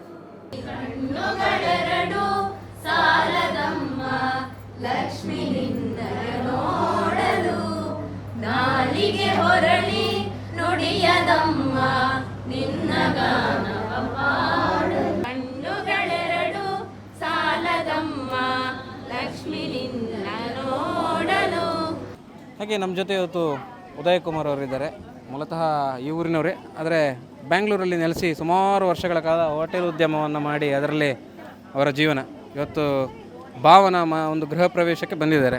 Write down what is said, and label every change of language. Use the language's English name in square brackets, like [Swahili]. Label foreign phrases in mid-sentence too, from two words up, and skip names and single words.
[Kannada] ನಾಲಿಗೆ ಹೊರಳಿ ನುಡಿಯದಮ್ಮ ನಿನ್ನ ಗಾನವ ಪಾಡು ಕಣ್ಣುಗಳೆರಡು ಸಾಲದಮ್ಮ ಲಕ್ಷ್ಮಿ ನಿನ್ನ ನೋಡಲು. ಹಾಗೆ ನಮ್ಮ ಜೊತೆ ಇವತ್ತು ಉದಯ್ ಕುಮಾರ್ ಅವರಿದ್ದಾರೆ. ಮೂಲತಃ ಈ ಊರಿನವರೇ, ಆದರೆ ಬ್ಯಾಂಗ್ಳೂರಲ್ಲಿ ನೆಲೆಸಿ ಸುಮಾರು ವರ್ಷಗಳ ಕಾಲ ಹೋಟೆಲ್ ಉದ್ಯಮವನ್ನು ಮಾಡಿ ಅದರಲ್ಲಿ ಅವರ ಜೀವನ. ಇವತ್ತು ಭಾವನ ಒಂದು ಗೃಹ ಪ್ರವೇಶಕ್ಕೆ ಬಂದಿದ್ದಾರೆ.